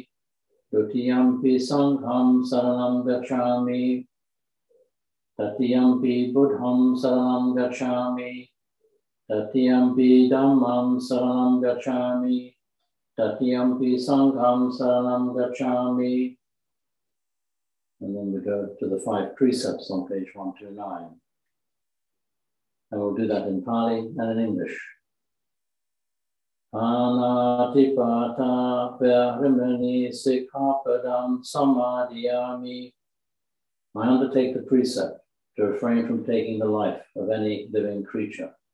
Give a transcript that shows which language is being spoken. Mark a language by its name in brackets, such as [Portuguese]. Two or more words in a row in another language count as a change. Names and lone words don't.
[Pali] Dutiyampi Sangham Saranam Gacchami. Tatiyampi Buddham Saranam Gacchami. Tatiyampi Dhammam Saranam Gacchami. Tatiyampi Sangham Saranam Gacchami. [English] And then we go to the 5 Precepts on page 129. And we'll do that in Pali and in English. [Pali] Anatipata Vyarimani Sikkhapadam Samadhiyami. [English] I undertake the precept to refrain from taking the life of any living creature.